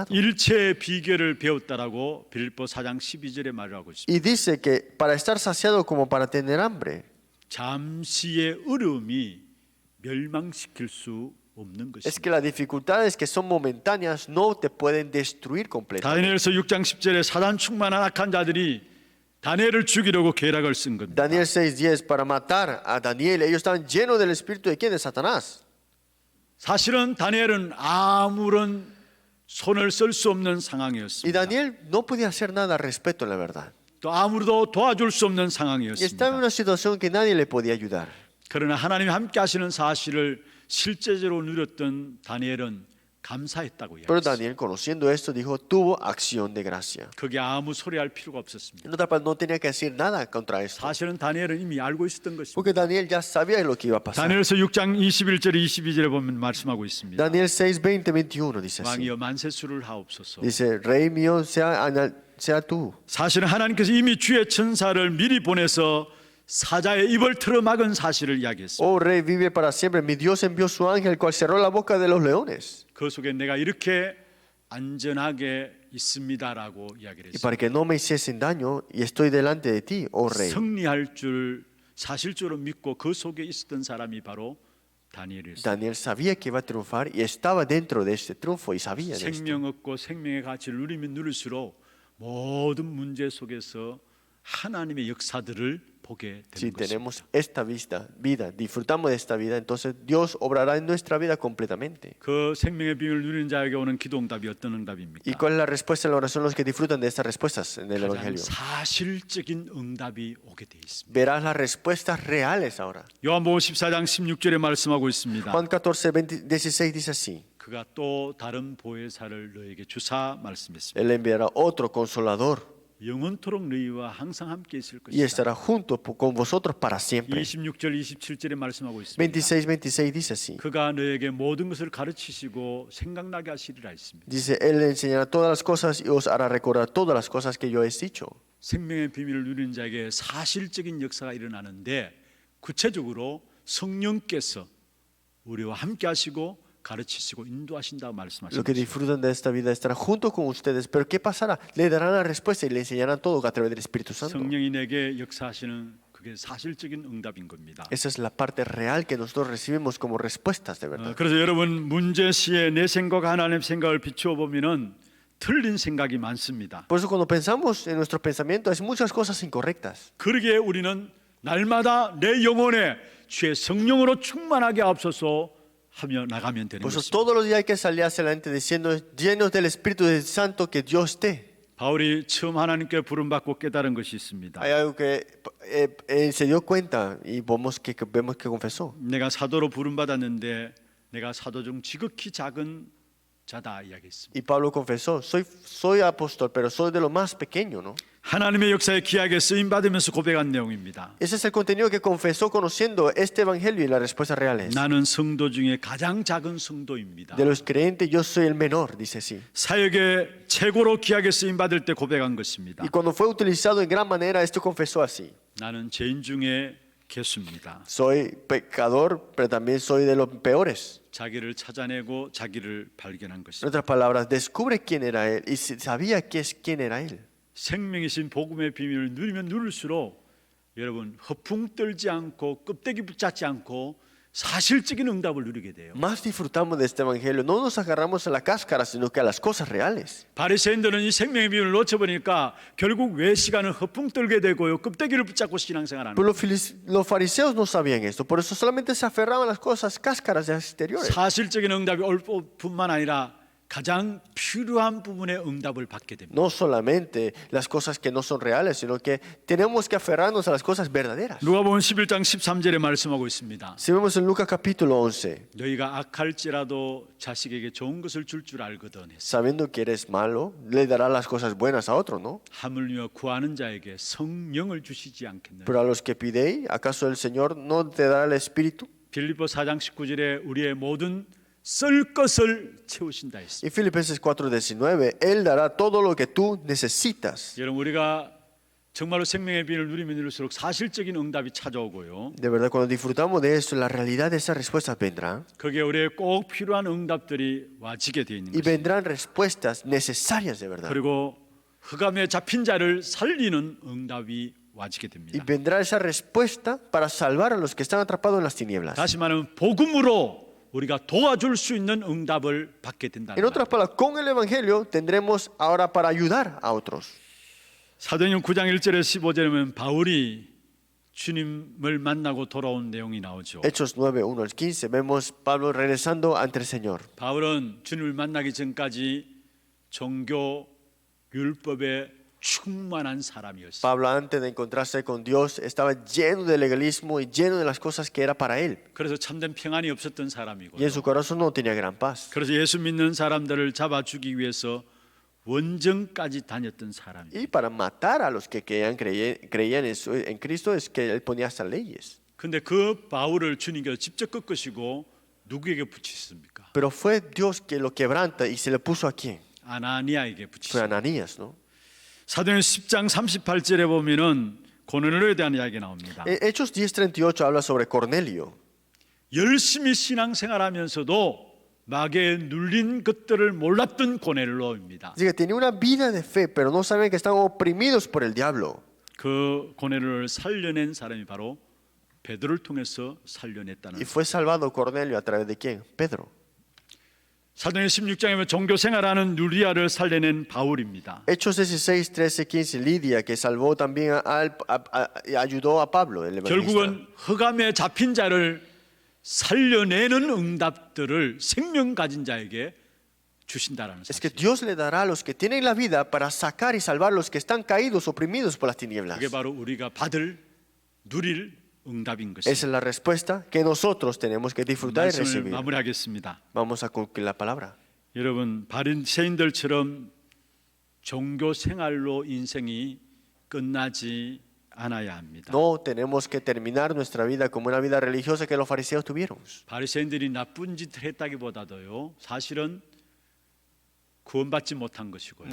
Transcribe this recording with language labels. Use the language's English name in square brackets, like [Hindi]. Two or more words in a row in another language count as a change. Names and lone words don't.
[Korean] 일체의 비결을 배웠다라고 빌립보 4장 12절에 말하고 있습니다. [Spanish] Y dice que para estar saciado como para tener hambre. [Korean] 잠시의 어려움이 멸망시킬 수 없는 [Spanish] Es [Korean] 것입니다. [Spanish] que las dificultades que son momentáneas no te pueden destruir completamente. [Korean] 다니엘서 6장 10절에 사단 충만한 악한 자들이 다니엘을 죽이려고 계략을 쓴 겁니다. [Spanish] Daniel 6:10 para matar a Daniel, ellos estaban llenos del espíritu de quién? De Satanás. [Korean] 사실은 다니엘은 아무런 손을 쓸 수 없는 [Spanish] Y [Korean] 상황이었습니다. [Spanish] Daniel no podía hacer nada al respecto, la verdad. [Korean] 또 아무도 도와줄 수 없는 [Spanish] Y estaba en [Korean] 상황이었습니다. [Spanish] una situación que nadie le podía ayudar. [Korean] 그러나 하나님이 함께 하시는 사실을 실제적으로 누렸던 다니엘은 감사했다고 [Spanish] Pero [Korean] 이야기했어요. [Spanish] Daniel, conociendo esto, dijo, tuvo acción de gracia. [Korean] 그게 아무 소리할 필요가 없었습니다. [Spanish] En otras palabras, no tenía que decir nada contra esto. [Korean] 사실은 다니엘은 이미 알고 있었던 것입니다. [Spanish] Porque Daniel ya sabía lo que iba a pasar. [Korean] 다니엘서 6장 21절에 22절에 보면 말씀하고 있습니다. [Spanish] Daniel 6:20, 21 dice así. [Korean] 왕이여 만세수를 하옵소서. [Spanish] Dice, Rey mío, sea tú. [Korean] 사실은 하나님께서 이미 주의 천사를 미리 보내서 사자의 입을 틀어막은 사실을 이야기했습니다. [Spanish] Oh Rey, vive para siempre. Mi Dios envió su ángel, el cual cerró la boca de los leones. [Korean] 그 속에 내가 이렇게 안전하게 있습니다라고 이야기를 [Spanish] Y para [Korean] 했습니다. [Spanish] que no me hiciesen daño, y estoy delante de ti, oh Rey. [Korean] 승리할 줄 사실적으로 믿고 그 속에 있었던 사람이 바로 다니엘이었습니다. [Spanish] Daniel sabía que iba a triunfar y estaba dentro de este triunfo y sabía de esto. [Korean] 생명 얻고 생명의 가치를 누리면 누릴수록 모든 문제 속에서 하나님의 역사들을 보게 [Spanish] Si [Korean] 되는 것입니다. [Spanish] tenemos esta vida, disfrutamos de esta vida, entonces Dios obrará en nuestra vida completamente. [Korean] 그 생명의 비밀을 누리는 자에게 오는 기도응답이 어떤 응답입니까? [Spanish] ¿Y cuál es la respuesta a la oración? Los que disfrutan de estas respuestas en el [Korean] 가장 [Spanish] Evangelio. [Korean] 사실적인 응답이 오게 돼 있습니다. [Spanish] Verás las respuestas reales ahora. [Korean] 요한복음 14장 16절에 말씀하고 있습니다. [Spanish] Juan 14, 16 dice así. [Korean] 그가 또 다른 보혜사를 너에게 주사 말씀했습니다. [Spanish] Él enviará otro consolador [Korean] 영원토록 너희와 항상 함께 있을 [Spanish] y [Korean] 것이다. [Spanish] estará junto con vosotros para siempre. [Korean] 26절 27절에 말씀하고 있습니다. [Spanish] 26 dice así. [Korean] 그가 너에게 모든 것을 가르치시고 생각나게 하시리라 했습니다. [Spanish] Dice, Él le enseñará todas las cosas y os hará recordar todas las cosas que yo he dicho. [Korean] 생명의 비밀을 누리는 자에게 사실적인 역사가 일어나는데 구체적으로 성령께서 우리와 함께 하시고 가르치시고 인도하신다고 [Spanish] Los que [Korean] 말씀하십니다. [Spanish] disfrutan de esta vida estarán junto con ustedes. Pero ¿qué pasará? Le darán la respuesta y le enseñarán todo a través del Espíritu Santo. [Korean] 성령이 내게 역사하시는 그게 사실적인 응답인 겁니다. [Spanish] Esa es la parte real que nosotros recibimos como respuestas de verdad. [Korean] 그래서 여러분 문제 시에 내 생각과 하나님의 생각을 비추어 보면은 틀린 생각이 많습니다. [Spanish] Por eso cuando pensamos en nuestros pensamientos hay muchas cosas incorrectas. [Korean] 그러기에 우리는 날마다 내 영혼에 주의 성령으로 충만하게 앞서서 하며 나가면 되는 [Spanish] Por eso [Korean] 것입니다. [Spanish] todos los días hay que salir hacia adelante diciendo, llenos del Espíritu Santo, que Dios esté. [Korean] 바울이 처음 하나님께 부름받고 깨달은 것이 있습니다. [Spanish] Hay algo que él se dio cuenta y vemos que confesó. [Korean] 내가 사도로 부름받았는데 내가 사도 중 지극히 작은 자다 이야기했습니다. [Spanish] Y Pablo confesó, soy apóstol, pero soy de lo más pequeño, ¿no? [Korean] 하나님의 역사에 귀하게 쓰임 받으면서 고백한 내용입니다. [Spanish] Ese es el contenido que confesó conociendo este evangelio y la respuesta real es: [Korean] 나는 성도 중에 가장 작은 성도입니다. [Spanish] de los creyentes yo soy el menor, dice así. [Korean] 사역에 최고로 귀하게 쓰임 받을 때 고백한 것입니다. [Spanish] Y cuando fue utilizado en gran manera, esto confesó así: [Korean] 나는 죄인 중에 개수입니다. [Spanish] soy pecador, pero también soy de los peores. [Korean] 자기를 찾아내고 자기를 발견한 [Spanish] En [Korean] 것입니다. [Spanish] otras palabras, descubre quién era él y sabía quién era él. [Korean] 생명이신 복음의 비밀을 누리면 누릴수록 여러분 허풍 떨지 않고 껍데기 붙잡지 않고 사실적인 응답을 누리게 돼요. [Spanish] Más disfrutamos de este evangelio, no nos agarramos a la cáscara, sino que a las cosas reales. [Korean] 바리새인들은 이 생명의 비밀을 놓쳐버리니까 결국 외시간은 허풍 떨게 되고요, 껍데기를 붙잡고 신앙생활하는 [Spanish] Pero [Korean] 거예요. [Spanish] los fariseos no sabían esto, por eso solamente se aferraban a las cosas cáscaras exteriores. [Korean] 사실적인 응답이 올 뿐만 아니라 가장 필요한 부분의 응답을 받게 됩니다. [Spanish] No solamente las cosas que no son reales, sino que tenemos que aferrarnos a las cosas verdaderas. [Korean] 누가복음 11장 13절에 말씀하고 있습니다. [Spanish] Si vemos en Lucas capítulo 11, [Korean] 너희가 악할지라도 자식에게 좋은 것을 줄 알거든 했어. [Spanish] sabiendo que eres malo, le dará las cosas buenas a otro, ¿no? [Korean] 하물며 구하는 자에게 성령을 주시지 않겠느냐. [Spanish] Pero a los que pidéis, ¿acaso el Señor no te dará el Espíritu? [Korean] 빌립보 4장 19절에 우리의 모든 쓸 것을 채우신다 했습니다. [Spanish] Y Filipenses 4:19, Él dará todo lo que tú necesitas. [Korean] 여러분 우리가 정말로 생명의 비밀을 누리면 누릴수록 사실적인 응답이 찾아오고요. [Spanish] De verdad, cuando disfrutamos de eso, la realidad de esas respuestas vendrá. [Korean] 거기에 우리의 꼭 필요한 응답들이 와지게 되어 있는 [Spanish] Y [Korean] 것입니다. [Spanish] vendrán respuestas necesarias de verdad. [Korean] 그리고 흑암에 잡힌 자를 살리는 응답이 와지게 [Spanish] Y [Korean] 됩니다. [Spanish] vendrá esa respuesta para salvar a los que están atrapados en las tinieblas. [Korean] 다시 말하면 복음으로 우리가 도와줄 수 있는 응답을 받게 된다는 [Spanish] En otras [Korean] 말입니다. [Spanish] palabras, con el Evangelio tendremos ahora para ayudar a otros. [Korean] 사도행전 9장 1절에 15절에 보면 바울이 주님을 만나고 돌아온 내용이 나오죠. [Spanish] Hechos 9, 1 al 15, vemos Pablo regresando ante el Señor. [Korean] 바울은 주님을 만나기 전까지 종교 율법에 충만한 사람이었어요. [Spanish] Pablo, antes de encontrarse con Dios, estaba lleno de legalismo y lleno de las cosas que era para él. [Korean] 그래서 참된 평안이 없었던 [Spanish] Y [Korean] 사람이고요. [Spanish] en su corazón no tenía gran paz. [Korean] 그래서 예수 믿는 사람들을 잡아 죽이기 위해서 원정까지 다녔던 사람이에요. [Spanish] Y para matar a los que creían en Cristo es que él ponía hasta leyes. [Korean] 근데 그 바울을 주님께서 직접 꺾으시고 누구에게 붙이셨습니까? [Spanish] Pero fue Dios que lo quebranta y se le puso a quién? [Korean] 아나니아에게 [Spanish] Fue [Korean] 붙이셨어요. [Spanish] Ananías, ¿no? [Korean] 사도행전 10장 38절에 보면은 고넬료에 대한 이야기가 나옵니다. [Spanish] Hechos 10:38 habla sobre Cornelio. [Korean] 열심히 신앙생활하면서도 마귀에 눌린 것들을 몰랐던 고넬료입니다. [Spanish] Dice que tenía una vida de fe, pero no sabían que estaban oprimidos por el diablo. [Korean] 그 고넬료를 살려낸 사람이 바로 베드로를 통해서 살려냈다는 [Spanish] Y fue salvado Cornelio a través de quién? Pedro. [Korean] 사도행전 16장에 보면 종교 생활하는 누리아를 살려낸 바울입니다. [Spanish] Hechos 16, 13, 15, Lidia, que salvó también ayudó a Pablo, el evangelista. [Korean] 결국은 흑암에 잡힌 자를 살려내는 응답들을 생명 가진 자에게 주신다라는 [Spanish] Es que [Korean] 사실. [Spanish] Dios le dará a los que tienen la vida para sacar y salvar a los que están caídos, oprimidos por las tinieblas. [Korean] 그게 바로 우리가 받을 누릴 응답인 [Spanish] Esa es [Korean] 것입니다. [Spanish] la respuesta que nosotros tenemos que disfrutar y [Korean] 말씀을 [Spanish] recibir. [Korean] 마무리하겠습니다. [Spanish] Vamos a concluir la palabra. [Korean] 여러분 바리새인들처럼 종교 생활로 인생이 끝나지 않아야 합니다. [Spanish] No tenemos que terminar nuestra vida como una vida religiosa que los fariseos tuvieron. [Korean] 바리새인들이 나쁜 짓을 했다기보다도요, 사실은 구원받지 못한 것이고요.